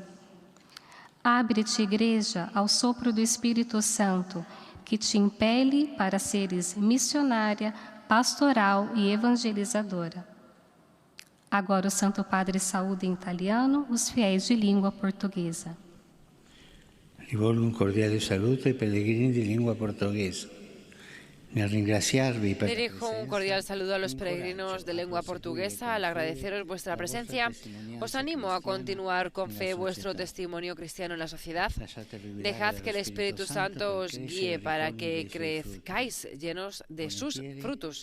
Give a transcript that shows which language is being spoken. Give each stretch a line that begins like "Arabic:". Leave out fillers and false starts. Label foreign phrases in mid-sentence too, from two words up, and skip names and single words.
Portuguese: Abre-te, igreja, ao sopro do Espírito Santo, que te impele para seres missionária, pastoral e evangelizadora. Agora o Santo Padre saúda em italiano os fiéis de língua portuguesa.
Italian: Rivolgo un cordiale saluto ai pellegrini di lingua portoghese.
Spanish: Dirijo un cordial saludo a los peregrinos de lengua portuguesa. Al agradeceros vuestra presencia, os animo a continuar con fe vuestro testimonio cristiano en la sociedad. Dejad que el Espíritu Santo os guíe para que crezcáis llenos de sus frutos.